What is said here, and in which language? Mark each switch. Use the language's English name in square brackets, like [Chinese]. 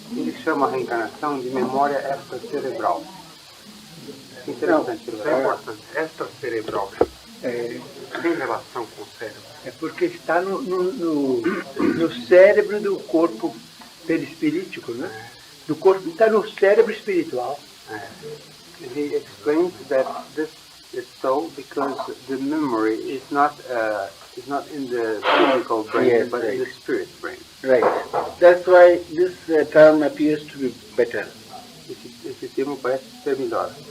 [Portuguese] Ele chama a reencarnação de memória extracerebral. Interessante, extracerebral. Tem relação com o cérebro. é porque está no cérebro do corpo perispirítico, né? Do corpo, está no cérebro espiritual. [English] He explains that this is so because the memory is not in the physical brain, Yes, but in right. the spirit brain. Right. That's why this term appears to be better. [Portuguese] Esse termo parece ser melhor.